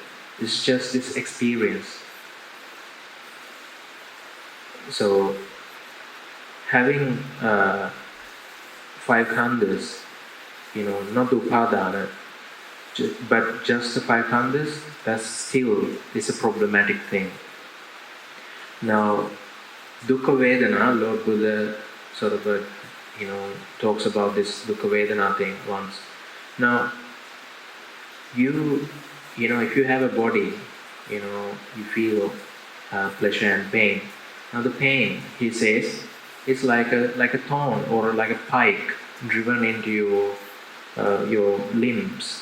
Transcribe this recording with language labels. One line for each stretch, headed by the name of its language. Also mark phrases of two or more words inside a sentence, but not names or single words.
English: It's just this experience. So, having 5 khandhas, not upadana, but just the 5 khandhas, that still is a problematic thing. Now,
Pali: dukkha vedana,
English: Lord Buddha sort of talks about this
Pali: dukkha vedana
English: thing once. Now, if you have a body, you feel pleasure and pain. Now the pain, he says, is like a thorn or like a pike driven into your limbs.